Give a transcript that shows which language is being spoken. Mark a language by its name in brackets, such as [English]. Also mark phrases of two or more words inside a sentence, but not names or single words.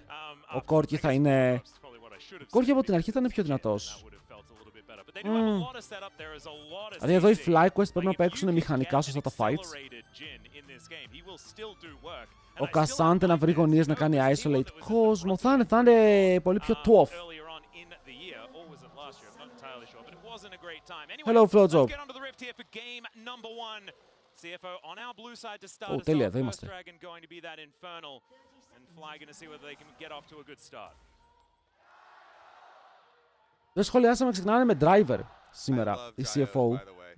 [Greek] Ο Corki θα είναι... Ο Corki από την αρχή θα είναι πιο δυνατός. Δηλαδή εδώ οι FlyQuest πρέπει να παίξουν μηχανικά σωστά τα fights. Ο Κασάντε να βρει γωνίες να κάνει isolate κόσμο. Θα είναι πολύ πιο tough. Hello, Flojo. Τέλεια, εδώ είμαστε. Δεν σχολιάσαμε, ξεκινάνε με driver σήμερα, η CFO.